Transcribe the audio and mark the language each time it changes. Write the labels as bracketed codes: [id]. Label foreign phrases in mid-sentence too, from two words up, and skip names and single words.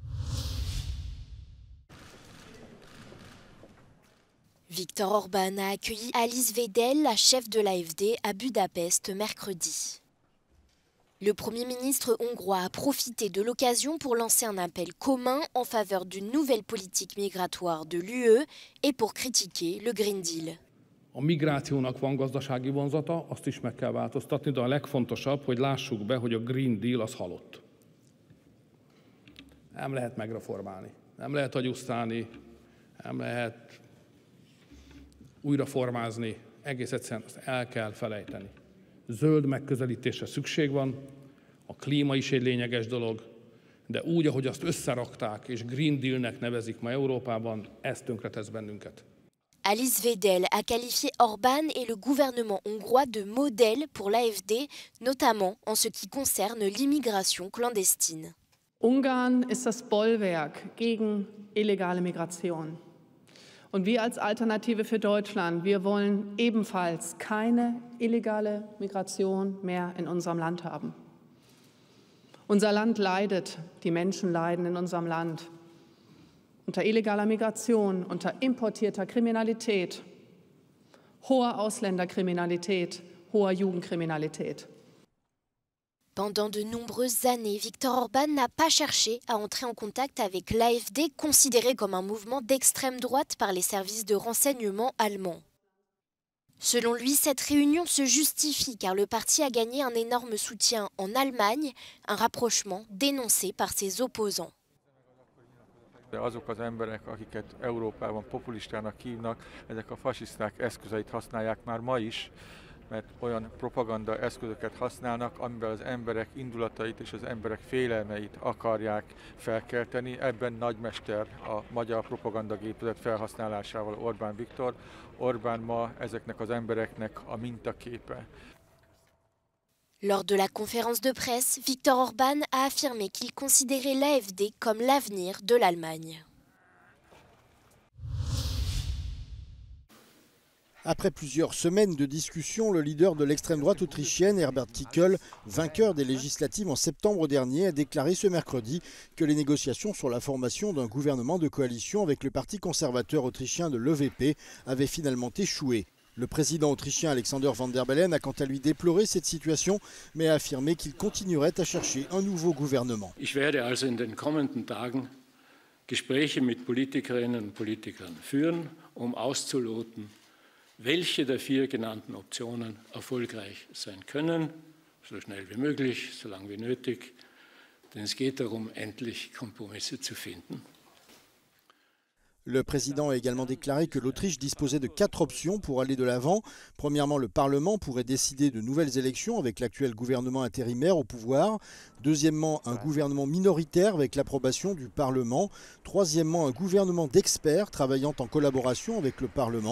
[fr] Viktor Orban a accueilli Alice Weidel, la chef de l'AfD, à Budapest mercredi. Le Premier ministre hongrois a profité de l'occasion pour lancer un appel commun en faveur d'une nouvelle politique migratoire de l'UE et pour critiquer le Green Deal. [hu] A migrációnak van gazdasági vonzata, azt is meg kell változtatni, de a legfontosabb, hogy lássuk be, hogy a Green Deal az halott. Nem lehet megreformálni, nem lehet agyusztálni, nem lehet újraformázni, egész egyszerűen azt el kell felejteni. Zöld megközelítésre szükség van, a klíma is egy lényeges dolog, de úgy, ahogy azt összerakták és Green Dealnek nevezik ma Európában, ez tönkretesz bennünket. [fr] Alice Weidel a qualifié Orban et le gouvernement hongrois de modèle pour l'AfD, notamment en ce qui concerne l'immigration clandestine. [de] Ungarn ist das Bollwerk gegen illegale Migration. Und wir als Alternative für Deutschland, wir wollen ebenfalls keine illegale Migration mehr in unserem Land haben. Unser Land leidet, die Menschen leiden in unserem Land unter illegaler Migration, unter importierter Kriminalität, hoher Ausländerkriminalität, hoher Jugendkriminalität. [fr] Pendant de nombreuses années, Viktor Orban n'a pas cherché à entrer en contact avec l'AfD, considéré comme un mouvement d'extrême droite par les services de renseignement allemands. Selon lui, cette réunion se justifie car le parti a gagné un énorme soutien en Allemagne, un rapprochement dénoncé par ses opposants. [hu] Azok az emberek, akiket Európában populistának hívnak, ezek a fasiszták eszközeit használják már ma is, mert olyan propaganda eszközöket használnak, amiben az emberek indulatait és az emberek félelmeit akarják felkelteni. Ebben nagymester a magyar propagandagépezet felhasználásával Orbán Viktor. Orbán ma ezeknek az embereknek a mintaképe. [fr] Lors de la conférence de presse, Viktor Orbán a affirmé qu'il considérait l'AfD comme l'avenir de l'Allemagne. Après plusieurs semaines de discussions, le leader de l'extrême droite autrichienne, Herbert Kickl, vainqueur des législatives en septembre dernier, a déclaré ce mercredi que les négociations sur la formation d'un gouvernement de coalition avec le parti conservateur autrichien de l'EVP avaient finalement échoué. Le président autrichien Alexander Van der Bellen a quant à lui déploré cette situation, mais a affirmé qu'il continuerait à chercher un nouveau gouvernement. [de] Ich werde also in den kommenden Tagen Gespräche mit Politikerinnen und Politikern führen, auszuloten, welche der 4 genannten Optionen erfolgreich sein können, so schnell wie möglich, so lange wie nötig, denn es geht darum, endlich Kompromisse zu finden. [fr] Le président a également déclaré que l'Autriche disposait de 4 options pour aller de l'avant. Premièrement, le Parlement pourrait décider de nouvelles élections avec l'actuel gouvernement intérimaire au pouvoir. Deuxièmement, un gouvernement minoritaire avec l'approbation du Parlement. Troisièmement, un gouvernement d'experts travaillant en collaboration avec le Parlement.